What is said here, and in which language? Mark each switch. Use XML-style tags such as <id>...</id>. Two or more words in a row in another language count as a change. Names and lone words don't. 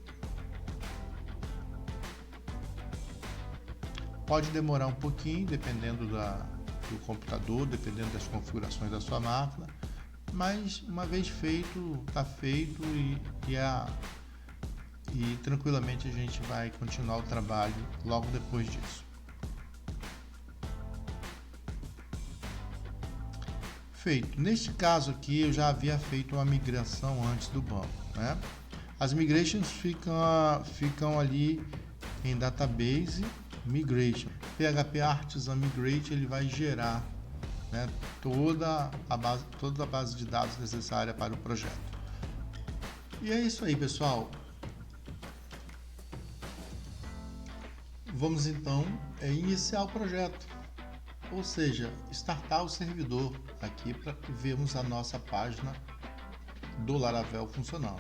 <pt>Pode demorar um pouquinho, dependendo do computador, dependendo das configurações da sua máquina, mas uma vez feito, está feito e tranquilamente a gente vai continuar o trabalho logo depois disso. Feito. Neste caso aqui eu já havia feito uma migração antes do banco, né? As migrations ficam ali em</pt> <en>database migration.</en> <pt>PHP Artisan Migrate ele vai gerar, né, toda a base de dados necessária para o projeto. E é isso aí, pessoal. Vamos então iniciar o projeto, ou seja, startar o servidor aqui para vermos a nossa página do Laravel funcionando.</pt>